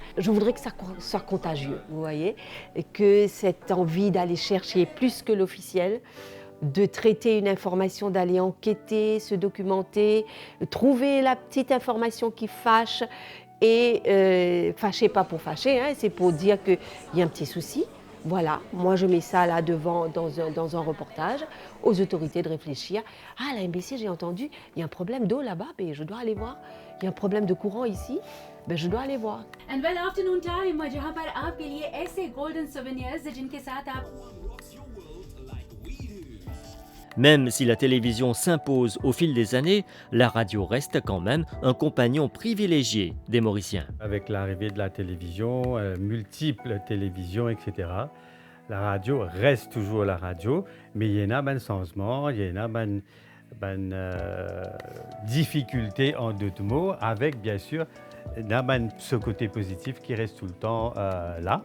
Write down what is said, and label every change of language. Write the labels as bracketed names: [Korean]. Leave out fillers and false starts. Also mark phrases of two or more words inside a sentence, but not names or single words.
[French] Je voudrais que ça soit contagieux, vous voyez, et que cette envie d'aller chercher plus que l'officiel, de traiter une information, d'aller enquêter, se documenter, trouver la petite information qui fâche et fâcher pas pour fâcher, hein, c'est pour dire qu'il y a un petit souci. Voilà, moi je mets ça là devant dans un reportage aux autorités de réfléchir. Ah, la MBC, j'ai entendu, il y a un problème d'eau là-bas, je dois aller voir. Il y a un problème de courant ici, je dois aller voir. [English] And well, afternoon time, [Hindi] जहाँ पर आपके लिए ऐसे [English] golden souvenirs [Hindi] जिनके साथ आप [French] Même si la télévision s'impose au fil des années, la radio reste quand même un compagnon privilégié des Mauriciens. Avec l'arrivée de la télévision, multiples télévisions, etc., La radio reste toujours la radio, mais il y en a un changement, il y en a une difficulté en d'autres mots, avec bien sûr ce côté positif qui reste tout le temps là.